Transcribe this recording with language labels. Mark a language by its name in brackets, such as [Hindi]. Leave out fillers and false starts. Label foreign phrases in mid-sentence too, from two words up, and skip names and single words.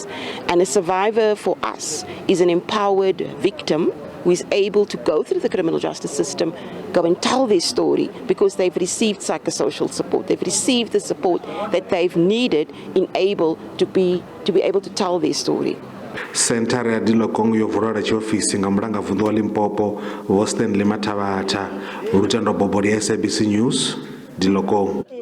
[English] And a survivor for us is an empowered victim who is able to go through the criminal justice system, go and tell their story, because they've received psychosocial support. They've received the support that they've needed in able to be able to tell their story. [Venda] Senthara ya Dilokong yo vulwa tshifhingani nga mulanga vundu wa Limpopo, Stanley Matavata, Lutendo Bobori, SABC News, Dilokong.